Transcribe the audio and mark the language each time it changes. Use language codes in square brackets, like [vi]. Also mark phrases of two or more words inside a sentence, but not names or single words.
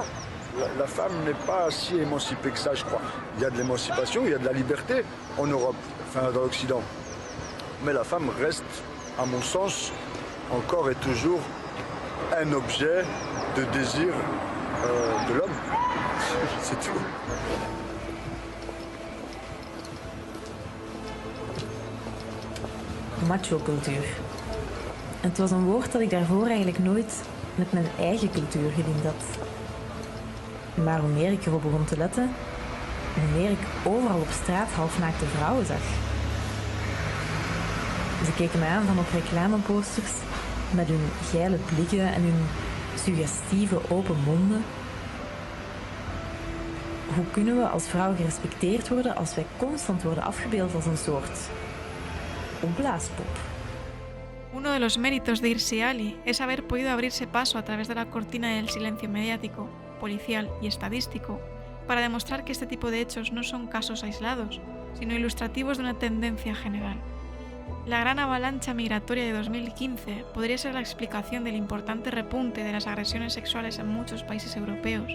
[fr] La femme n'est pas si émancipée que ça, je crois. Il y a de l'émancipation, il y a de la liberté en Europe, enfin dans l'Occident. Mais la femme reste, à mon sens, encore et toujours un objet de désir de l'homme. C'est tout. [nl] Macho-cultuur. Het was een woord dat ik daarvoor eigenlijk nooit met mijn eigen cultuur gelinkt had. Maar hoe meer ik erop begon te letten, hoe meer ik overal op straat halfnaakte vrouwen zag. Ze keken mij aan van op reclameposters met hun geile blikken en hun suggestieve open monden. Hoe kunnen we als vrouw gerespecteerd worden als wij constant worden afgebeeld als een soort opblaaspop? [es] Uno de los méritos de Hirsi Ali es haber podido abrirse paso a través de la cortina del silencio mediático, policial y estadístico para demostrar que este tipo de hechos no son casos aislados, sino ilustrativos de una tendencia general. La gran avalancha migratoria de 2015 podría ser la explicación del importante repunte de las agresiones sexuales en muchos países europeos.